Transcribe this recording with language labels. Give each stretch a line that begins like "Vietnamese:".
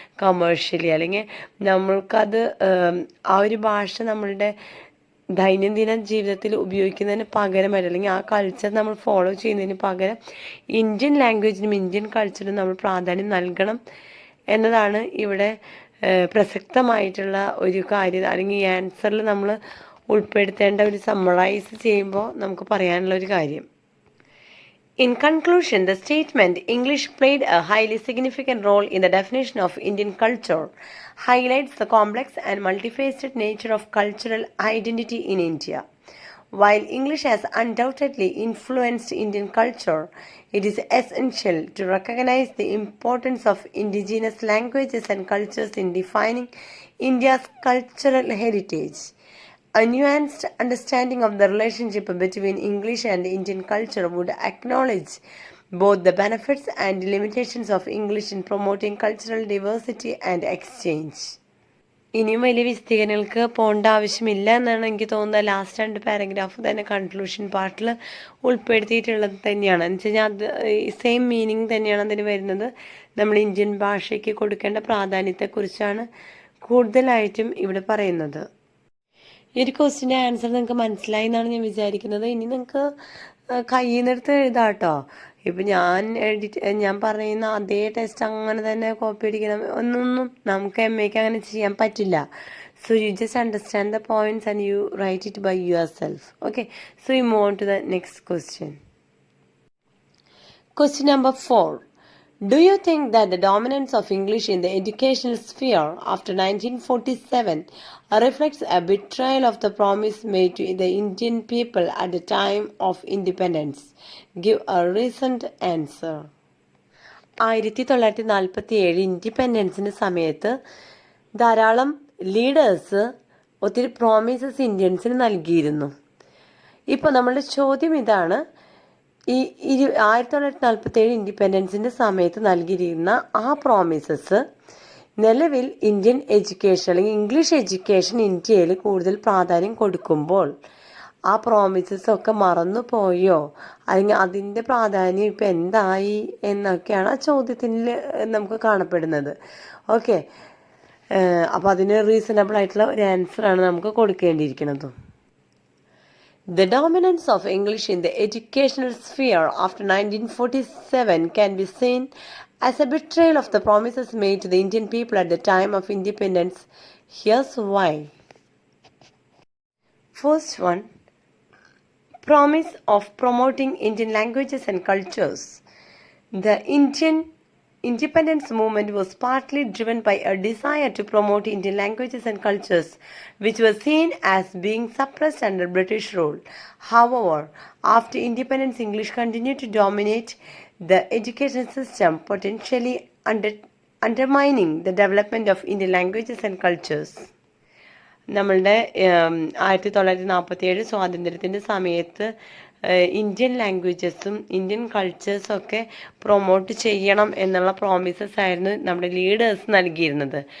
Malayalam: Commercially, അല്ലെങ്കിൽ നമ്മൾക്കത് ആ ഒരു ഭാഷ നമ്മളുടെ ദൈനംദിന ജീവിതത്തിൽ ഉപയോഗിക്കുന്നതിന് പകരമായിട്ട്, അല്ലെങ്കിൽ ആ കൾച്ചർ നമ്മൾ ഫോളോ ചെയ്യുന്നതിന് പകരം ഇന്ത്യൻ ലാംഗ്വേജിനും ഇന്ത്യൻ കൾച്ചറിനും നമ്മൾ പ്രാധാന്യം നൽകണം എന്നതാണ് ഇവിടെ പ്രസക്തമായിട്ടുള്ള ഒരു കാര്യം. അല്ലെങ്കിൽ ഈ ആൻസറിൽ നമ്മൾ ഉൾപ്പെടുത്തേണ്ട ഒരു സമ്മറൈസ് ചെയ്യുമ്പോൾ നമുക്ക് പറയാനുള്ള ഒരു കാര്യം.
English: In conclusion, the statement English played a highly significant role in the definition of Indian culture highlights the complex and multifaceted nature of cultural identity in India. While English has undoubtedly influenced Indian culture, it is essential to recognize the importance of indigenous languages and cultures in defining India's cultural heritage. A nuanced understanding of the relationship between English and Indian culture would acknowledge both the benefits and limitations of English in promoting cultural diversity and exchange.
Malayalam: ഇനിയും വലിയ വിശദീകരണങ്ങൾക്ക് പോകേണ്ട ആവശ്യമില്ല എന്നാണ് എനിക്ക് തോന്നുന്നത്.
English: last 2 paragraph
Malayalam: തന്നെ conclusion പാർട്ടിൽ ഉൾപ്പെടുത്തിയിട്ടുള്ളത് തന്നെയാണ്. എന്ന് വെച്ച് കഴിഞ്ഞാൽ അത്
English: same meaning
Malayalam: തന്നെയാണ് അതിന് വരുന്നത്. നമ്മൾ ഇന്ത്യൻ ഭാഷയ്ക്ക് കൊടുക്കേണ്ട പ്രാധാന്യത്തെക്കുറിച്ചാണ് കൂടുതലായിട്ടും ഇവിടെ പറയുന്നത്. ഈ ഒരു ക്വസ്റ്റിൻ്റെ ആൻസർ നിങ്ങൾക്ക് മനസ്സിലായി എന്നാണ് ഞാൻ വിചാരിക്കുന്നത്. ഇനി നിങ്ങൾക്ക് കയ്യിൽ നിന്നെടുത്ത് എഴുതാം കേട്ടോ. ഇപ്പം ഞാൻ പറയുന്ന അതേ ടെസ്റ്റ് അങ്ങനെ തന്നെ കോപ്പി അടിക്കണം എന്നൊന്നും നമുക്ക് MAക്ക് അങ്ങനെ ചെയ്യാൻ പറ്റില്ല.
English: So you just understand the points and you write it by yourself. Okay, so we move on to the next question. Question number 4. Do you think that the dominance of English in the educational sphere after 1947 reflects a betrayal of the promise made to the Indian people at the time of independence? Give a recent answer.
Malayalam: 1947 ഇൻഡിപെൻഡൻസിൻ്റെ സമയത്ത് ധാരാളം leaders ഒത്തിരി promises ഇന്ത്യൻസിന് നൽകിയിരുന്നു. ഇപ്പോൾ നമ്മളുടെ ചോദ്യം ഇതാണ്, ഈ 1947 ഇൻഡിപെൻഡൻസിൻ്റെ സമയത്ത് നൽകിയിരിക്കുന്ന ആ പ്രോമിസസ് നിലവിൽ ഇന്ത്യൻ എഡ്യൂക്കേഷൻ അല്ലെങ്കിൽ ഇംഗ്ലീഷ് എഡ്യൂക്കേഷൻ ഇന്ത്യയിൽ കൂടുതൽ പ്രാധാന്യം കൊടുക്കുമ്പോൾ ആ പ്രോമിസസ് ഒക്കെ മറന്നു പോയോ, അല്ലെങ്കിൽ അതിൻ്റെ പ്രാധാന്യം ഇപ്പം എന്തായി എന്നൊക്കെയാണ് ആ ചോദ്യത്തിൽ നമുക്ക് കാണപ്പെടുന്നത്. ഓക്കെ, അപ്പോൾ അതിന് റീസണബിൾ ആയിട്ടുള്ള ഒരു ആൻസറാണ് നമുക്ക് കൊടുക്കേണ്ടിയിരിക്കുന്നത്.
English: The dominance of English in the educational sphere after 1947 can be seen as a betrayal of the promises made to the Indian people at the time of independence. Here's why. First one, promise of promoting Indian languages and cultures. The Indian independence movement was partly driven by a desire to promote Indian languages and cultures, which were seen as being suppressed under British rule. However, after independence, English continued to dominate the education system, potentially undermining the development of Indian languages and cultures.
Malayalam: നമ്മളുടെ 1947 സ്വാതന്ത്ര്യത്തിൻ്റെ സമയത്ത് Indian ലാംഗ്വേജസും Indian കൾച്ചേഴ്സും ഒക്കെ promote ചെയ്യണം എന്നുള്ള promises ആയിരുന്നു നമ്മുടെ leaders നൽകിയിരുന്നത്.